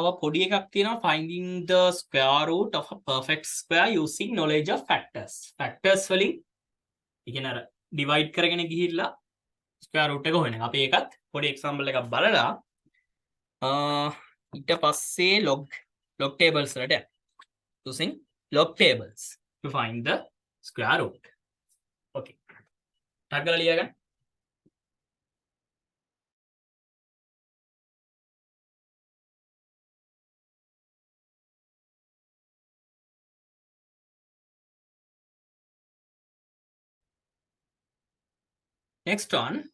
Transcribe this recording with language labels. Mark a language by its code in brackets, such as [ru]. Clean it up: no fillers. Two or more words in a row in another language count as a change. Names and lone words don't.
[si] පොඩි එකක් තියෙනවා [en] finding the square root of a perfect square using knowledge of factors. [si] Factors වලින් ඒ කියන්නේ අර divide කරගෙන ගිහිල්ලා [en] square root [si] එක හොයන එක. අපි ඒකත් පොඩි example එකක් බලලා ඊට පස්සේ [en] log tables [si] වලට යන්න. [en] Using log tables to find the square root. [si] Okay. ටක් ගාලා ලියාගන්න. [en] Next one,